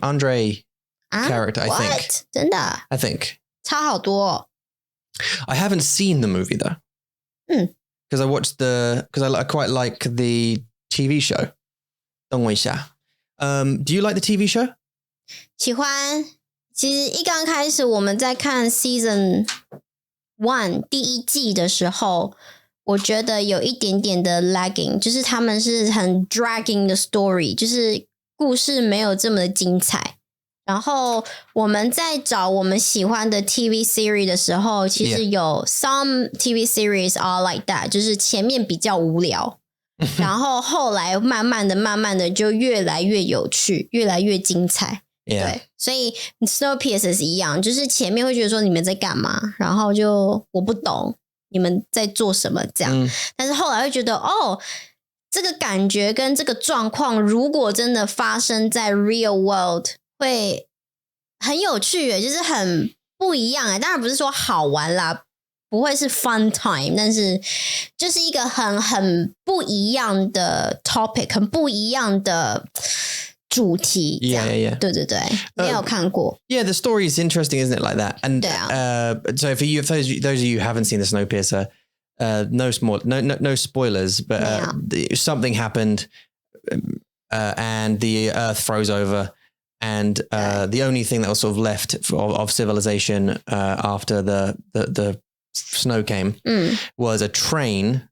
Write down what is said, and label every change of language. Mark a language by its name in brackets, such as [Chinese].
[English] Andre character, I think. What? [Chinese] 真的 [English] I think. [Chinese] 差好多。 [English] I haven't seen the movie though. Because I watched because I quite like the TV show. [Chinese] 等我一下。 [English] Do you like the TV show? [Chinese] 喜欢。其实一刚开始我们在看 Season 1第1季的时候，我觉得有一点点的 lagging， 就是他们是很 dragging 的 story， 就是故事没有这么的精彩。然后我们在找我们喜欢的 TV series 的时候，其实有 [English] some TV series are like that， [Chinese] 就是前面比较无聊，然后后来慢慢的就越来越有趣，越来越精彩。对，所以 Snowpiercer 是一样，就是前面会觉得说你们在干嘛，然后就我不懂你们在做什么这样，但是后来会觉得这个感觉跟这个状况如果真的发生在 [English] real world [Chinese] 会很有趣耶，就是很不一样耶，当然不是说好玩啦，不会是 [English] fun time， [Chinese] 但是就是一个很不一样的 topic， 很不一样的主题。 [English] Yeah. [Chinese] 对对对，没有看过。 [English] Yeah, the story is interesting, isn't it? Like that. And so for you, those of you who haven't seen the Snowpiercer, no spoilers, but something happened, and the Earth froze over, and the only thing that was sort of left of civilization after the snow came was a train.